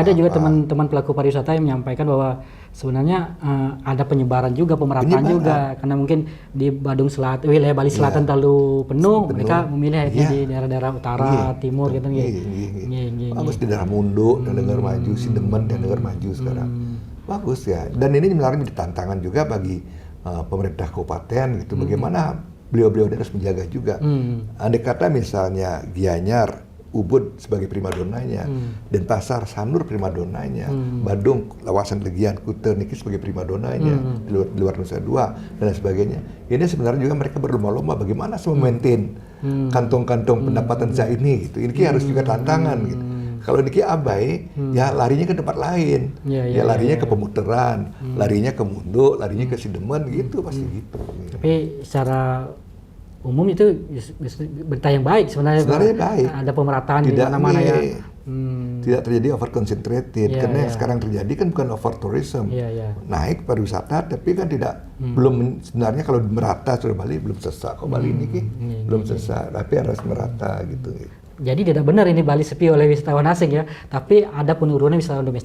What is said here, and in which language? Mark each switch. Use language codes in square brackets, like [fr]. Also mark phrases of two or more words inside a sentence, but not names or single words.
[id] Ada juga teman-teman pelaku pariwisata yang menyampaikan bahwa sebenarnya ada penyebaran juga, pemerataan juga, karena mungkin di Badung Selatan, wilayah Bali Selatan terlalu penuh, mereka memilih di daerah-daerah utara, timur gitu. Bagus di daerah Mundo dan negara maju, Sindemen dan negara maju sekarang. Bagus ya. Dan ini sebenarnya menjadi tantangan juga bagi pemerintah kabupaten gitu. Bagaimana beliau-beliau harus menjaga juga. Andai kata misalnya Gianyar, Ubud sebagai primadonanya, Denpasar, Sanur primadonanya, Badung, Lawasan Legian, Kuta niki sebagai primadonanya, di luar Nusa Dua dan sebagainya. Ini sebenarnya juga mereka berlomba-lomba bagaimana memaintain kantong-kantong pendapatan saya ini gitu. Ini harus juga tantangan gitu. Kalau niki abai, ya larinya ke tempat lain, larinya ke Pemutaran, larinya ke Mundo, larinya ke Sindemen gitu pasti gitu. Tapi secara umum itu berita yang baik sebenarnya baik. Ada pemerataan di mana-mana ya. Tidak terjadi [en] over concentrated [id] karena yang sekarang terjadi kan bukan [en] over tourism. [id] Naik pariwisata tapi kan belum sebenarnya kalau merata sudah Bali belum selesai kok Bali ini belum selesai tapi harus merata gitu. Jadi tidak benar ini Bali sepi oleh wisatawan asing ya, tapi ada penurunan wisatawan domestik